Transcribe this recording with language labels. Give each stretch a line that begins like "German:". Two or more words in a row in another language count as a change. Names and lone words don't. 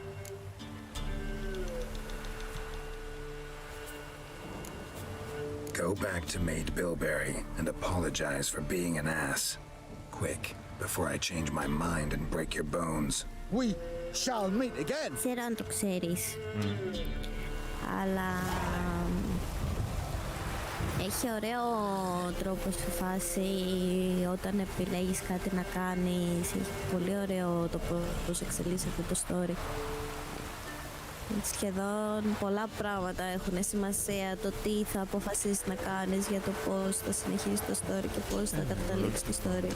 English: Go back to Maid Bilberry and apologize for being an ass. Quick, before I change my mind and break your bones. we shall meet again.
Greek: Ξέρω αν το ξέρεις. Αλλά έχει ωραίο τρόπο στη φάση όταν επιλέγεις κάτι να κάνεις. Έχει πολύ ωραίο το πώς εξελίσσεται το story. Σχεδόν πολλά πράγματα έχουν σημασία, το τι θα αποφασίσεις να κάνεις για το πώς θα συνεχίσεις το story και πώς θα καταλήξεις το story.